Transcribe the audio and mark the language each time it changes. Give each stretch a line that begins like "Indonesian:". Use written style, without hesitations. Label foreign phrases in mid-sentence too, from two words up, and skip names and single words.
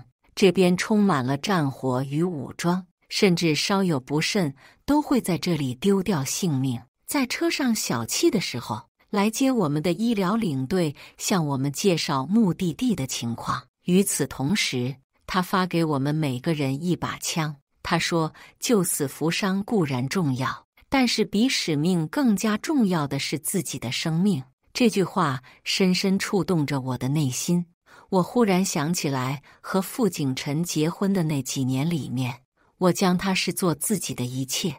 Chinese: 這邊充滿了戰火與武裝，甚至稍有不慎都會在這裡丟掉性命。在車上小憩的時候，來接我們的醫療領隊向我們介紹目的地的情況。與此同時，他發給我們每個人一把槍。他說，救死扶傷固然重要，但是比使命更加重要的是自己的生命。這句話深深觸動着我的內心。我忽然想起來，和傅景辰結婚的那幾年裡面，我將他視作自己的一切。